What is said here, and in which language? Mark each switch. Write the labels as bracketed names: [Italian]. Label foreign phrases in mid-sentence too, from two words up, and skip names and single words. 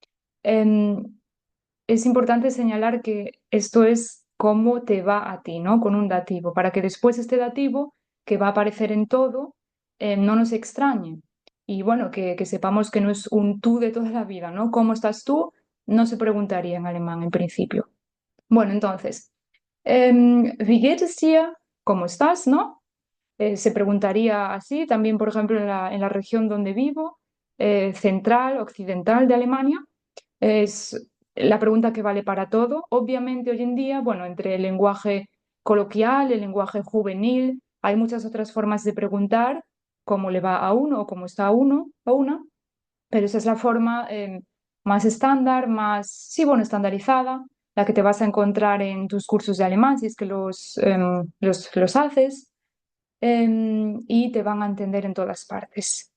[Spanish] em, es importante señalar que esto es cómo te va a ti, ¿no? Con un dativo, para que después este dativo, que va a aparecer en todo, no nos extrañe. Y bueno, que sepamos que no es un tú de toda la vida, ¿no? ¿Cómo estás tú? No se preguntaría en alemán en principio. Bueno, entonces, [German] wie geht es dir? [Spanish] ¿Cómo estás, no? Se preguntaría así, también, por ejemplo, en la región donde vivo, central, occidental de Alemania. Es la pregunta que vale para todo. Obviamente hoy en día, bueno, entre el lenguaje coloquial, el lenguaje juvenil, hay muchas otras formas de preguntar cómo le va a uno o cómo está uno o una, pero esa es la forma más estándar, más, sí, bueno, estandarizada, la que te vas a encontrar en tus cursos de alemán, si es que los haces, y te van a entender en todas partes.